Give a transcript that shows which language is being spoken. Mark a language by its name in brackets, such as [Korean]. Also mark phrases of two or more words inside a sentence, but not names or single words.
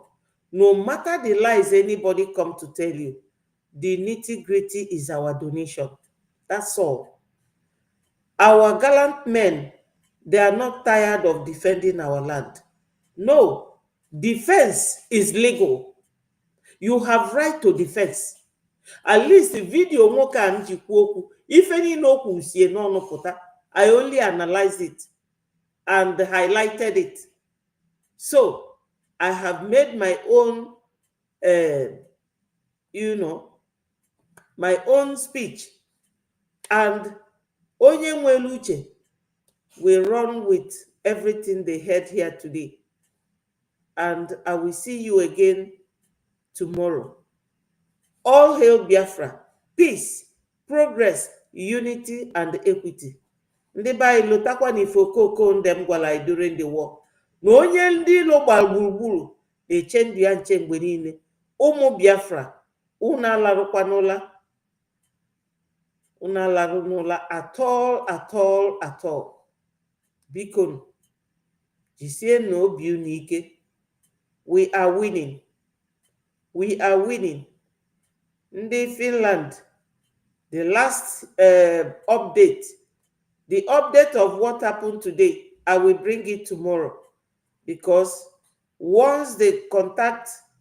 [English] No matter the lies anybody come to tell you, the nitty-gritty is our donation. That's all. Our gallant men, they are not tired of defending our land. No, defense is legal. You have right to defense. At least the video [Igbo] nwoke a njikwa okwu, ife niile o kwuru sie n'ọnụ pụta. [English] I only analyzed it and highlighted it. So I have made my own, my own speech, and [Igbo] onye nwere uche [English] will run with everything they heard here today. And I will see you again tomorrow. All hail Biafra, peace, progress, unity, and equity. [Igbo] Ndị be anyị lotakwa n'ife okoko ndị m gwara anyị [English] during the war, [Igbo] na onye ndị ilo gbara gburugburu na-eche ndụ ya nche mgbe niile. Ụmụ Biafra, unu alarụkwanụla, unu alarụ n'ụla [English] at all. [Igbo] Biko jisie na obi unu ike. [English] We are winning. Ndị Finland, the last update, the update of what happened today, I will bring it tomorrow, because once they contact